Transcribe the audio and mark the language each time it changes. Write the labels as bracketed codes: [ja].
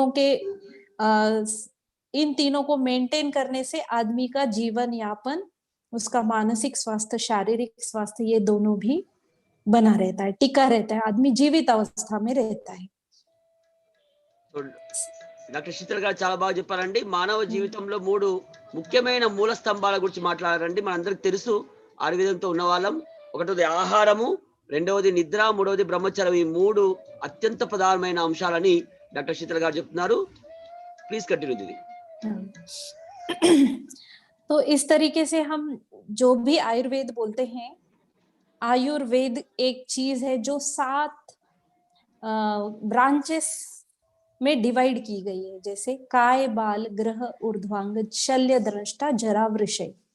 [hi] इन तीनों को मेंटेन करने से आदमी का जीवन यापन, उसका मानसिक स्वास्थ्य, शारीरिक स्वास्थ्य, ये दोनों भी बना रहता है, टिका रहता है, आदमी जीवित अवस्था में रहता है। [te] డాక్టర్ శీతల్ గారు చాలా బాగా చెప్పారండి. మానవ జీవితంలో 3 ముఖ్యమైన మూల స్తంభాల గురించి మాట్లాడారండి. మనందరికి తెలుసు ఆయుర్వేదంతో ఉన్నవాళ్ళం. ఒకటోది ఆహారము, రెండవది నిద్ర, మూడవది బ్రహ్మచర్యం. ఈ 3 అత్యంత ప్రధానమైన అంశాలని డాక్టర్ శీతల్ గారు చెప్తున్నారు. [en] Please continue దీది. [hi] तो इस तरीके से हम जो भी आयुर्वेद बोलते हैं, आयुर्वेद एक चीज है जो 7 ब्रांचेस में डिवाइड की गई है, जैसे काय, बाल, ग्रह, ऊर्ध्वांग, शल्य, दृष्टा, जरा, वृषय।